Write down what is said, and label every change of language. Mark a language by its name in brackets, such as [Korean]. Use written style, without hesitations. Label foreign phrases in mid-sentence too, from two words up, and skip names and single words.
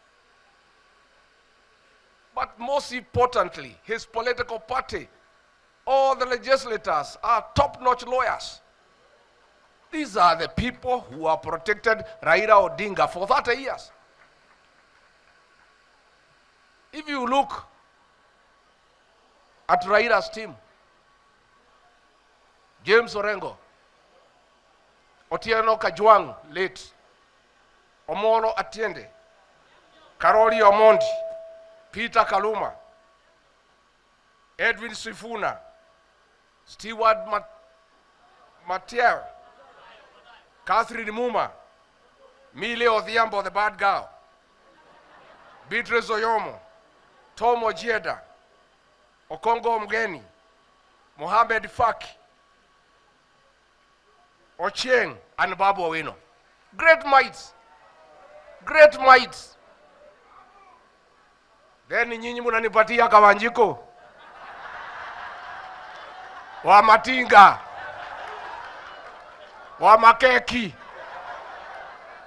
[English] But most importantly, his political party, all the legislators are top-notch lawyers. These are the people who have protected Raila Odinga for 30 years. If you look at Raila's team, James Orengo, Otieno Kajwang, late, Omolo Atiende, Karoli Omondi, Peter Kaluma, Edwin Sifuna, Stewart Matier, Catherine Muma, Mile Odhiambo, the bad girl, Beatrice Oyomo, Tom Ojieda, Okongo Mgeni, Mohamed Faki, Ochieng, and Babu Owino. Great minds. Great minds. [Swahili] Then nyinyi munanipatia Kawanjiko, Wamatinga, Wamakeki.